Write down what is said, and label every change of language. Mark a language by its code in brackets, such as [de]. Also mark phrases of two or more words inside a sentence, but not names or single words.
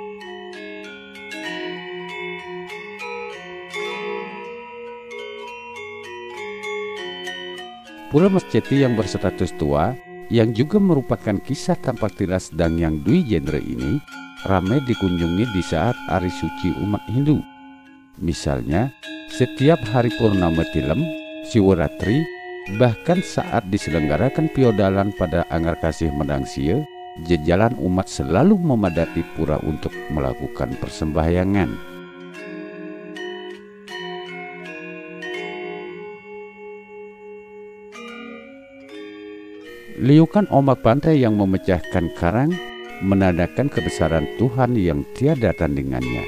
[id] Pura Mas Ceti yang berstatus tua, yang juga merupakan kisah tampak tilas Dangyang Dwi Jendra ini, ramai dikunjungi di saat hari suci umat Hindu. Misalnya, setiap hari purnama tilem, Siwaratri, bahkan saat diselenggarakan piodalan pada Anggar Kasih Medang Sia, jajalan umat selalu memadati pura untuk melakukan persembahyangan. Liukan ombak pantai yang memecahkan karang menandakan kebesaran Tuhan yang tiada tandingannya.